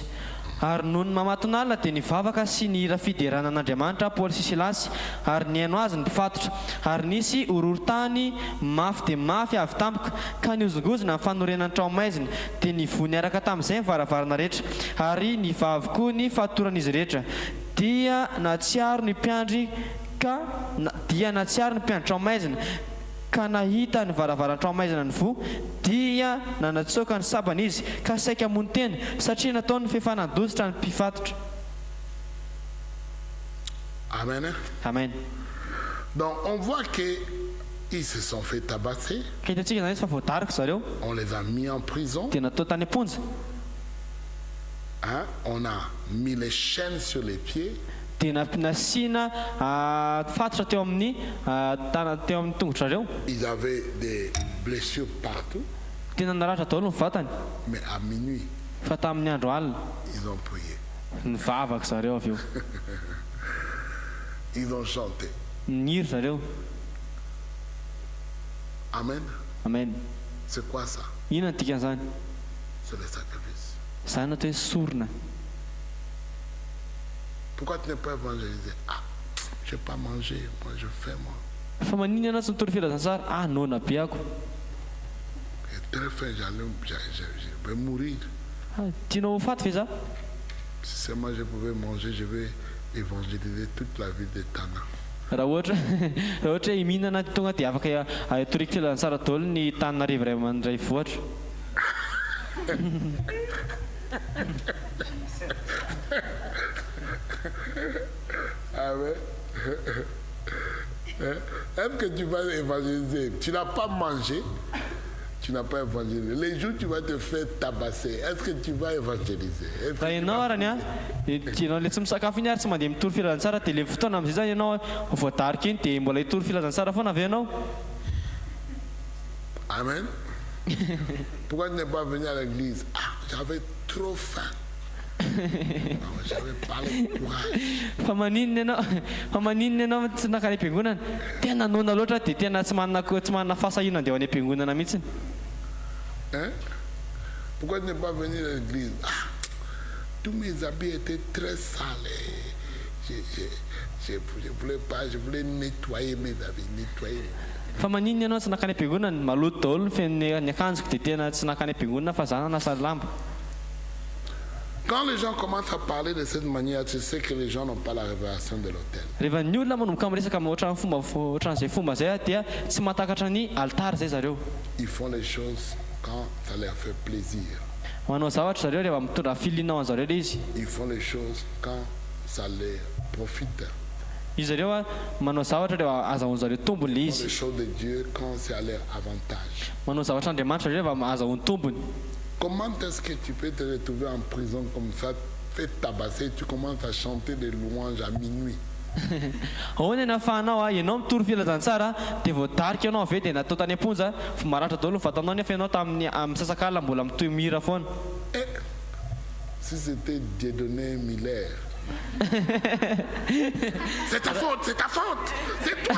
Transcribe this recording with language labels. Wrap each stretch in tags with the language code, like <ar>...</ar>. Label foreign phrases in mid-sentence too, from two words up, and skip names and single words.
<mg>Ary noho ny mamaton'alina dia nivavaka sy ny hira fideranan'Andriamanitra Paoly sy Silasy ary nihaino azy ny mpifatotra ary nisy horohorontany mafy dia mafy avy tampoka ka niozongozona amin'ny fanorenany tranomaizina dia nivoha niaraka tamin'izay mivaravarana rehetra ary nivavy koa ny fatoran'izy rehetra dia natsiaro ny mpiandry tranomaizina ka nahita ny varavaran-tranomaizina ny vo dia nanatsoaka ny sabana izy ka saika hamono tena satria nataony fifanadositra ny mpifatotra. Amen. Amen.</mg> <fr>Donc on voit qu'ils se sont fait tabasser.</fr> <mg>Ka hitantsika zany izy fa voadarika zareo</mg> <fr>On les a mis en prison.</fr> <mg>dia natao tany am-ponja.</mg> <fr>Hein? On a mis les chaînes sur les pieds.</fr> <mg>Dia nasiana fatotra teo amin'ny teo amin'ny tongotra zareo.</mg> <fr>Ils avaient des blessures partout.</fr> <mg>Tena naratra daholo ny vatany</mg> <fr>Mais à minuit,</fr> <mg>fa tamin'ny andro alina</mg> <fr>ils ont prié.</fr> <mg>nivavaka zareo avy eo</mg> <fr>Ils ont chanté.</fr> <mg>niry zareo. Amen. Amen.</mg> <fr>C'est quoi ça?</fr> <mg>Inona ny dikan'izany?</mg> <fr>C'est le sacrifice.</fr> <mg>Zany natao hoe sorona.</mg> <fr>Pourquoi tu n'es pas évangélisé? Ah, je n'ai pas mangé. Moi, je fais moi.</fr> <mg>Fa maninona ianao tsy nitory filazantsara? Nona be ako.</mg> <fr>J'ai très faim, je vais mourir.</fr> <mg>Tianao ho faty ve za?</mg> <fr>Si seulement je pouvais manger, je vais évangéliser toute la ville de Tana.</fr> <mg>Raha ohatra hoe mihinana tonga dia afaka atoriky filazantsara daholo ny Tananarivo ray amandray vohatra.</mg> <fr>Ah ouais? Est-ce que tu vas évangéliser? Tu n'as pas mangé, tu n'as pas évangélisé. Les jours où tu vas te faire tabasser, est-ce que tu vas évangéliser?</fr> <mg>Raha ianao arany ianao le tsy misakafo iny ary tsy mandeha mitory filazantsara dia le fotoana amin'izay zany ianao voadarika iny dia mbola hitory filazantsara foana avy ianao. Amen.</mg> <fr>Pourquoi tu n'es pas venu à l'église? Ah, j'avais trop faim. J'avais pas le courage.</fr> <mg>Fa maninona ianao tsy nakany am-piangonana? Tena nona loatra dia tena tsy manana fahasahiana andeha ho any am-piangonana mihitsiny.</mg> <fr>Hein? Pourquoi tu n'es pas venu à l'église? Ah, tous mes habits étaient très sales. Je voulais pas, je voulais nettoyer mes habits, nettoyer.</fr> <mg>Fa maninona ianao tsy nakany am-piangonana? Maloto daholo ny fiain'ny akanjoko dia tena tsy nakany am-piangonana fa zana nasa lamba.</mg> <fr>Quand les gens commencent à parler de cette manière, tu sais que les gens n'ont pas la révélation de l'autel.</fr> <mg>Rehefa ny olona manomboka miresaka ohatran'izay fomba zay dia tsy mahatakatra ny altara zay zareo.</mg> <fr>Ils font les choses quand ça leur fait plaisir.</fr> <mg>Manao zavatra zareo rehefa mitondra filinao an'zareo le izy.</mg> <fr>Ils font les choses quand ça leur profite.</fr> <mg>Izy zareo manao zavatra rehefa azahoan'zareo tombony le</mg> <fr>Ils font les</fr> <mg>izy.</mg> <fr>choses de Dieu quand c'est à leur avantage.</fr> <mg>Manao zavatra Andriamanitra zareo rehefa azahoany tombony.</mg> <fr>Comment est-ce que tu peux te retrouver en prison comme ça, fait tabasser, tu commences à chanter des louanges à minuit?</fr> <mg>Ahoana ny ahafahanao ianao mitory filazantsara dia voadarika ianao avy eo dia natao tany am-ponja fa maratra daholo ny vatanao nefa ianao tamin'ny sasak'alina mbola mitoy mihira foana.</mg> <fr>Si c'était Dieudonné Miller. C'est ta faute, c'est ta faute, c'est toi.</fr>